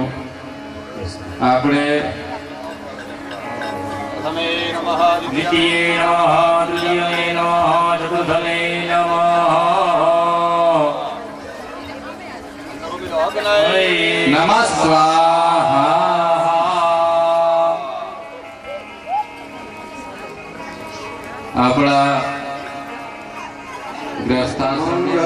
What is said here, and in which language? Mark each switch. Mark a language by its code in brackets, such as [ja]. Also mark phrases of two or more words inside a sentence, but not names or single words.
[gu] આપણે [sa] द्वितीये नमः तृतीये नमः चतुर्थे नमः नमः स्वाहा. [gu] આપણા ગ્રસ્તાશ્રમ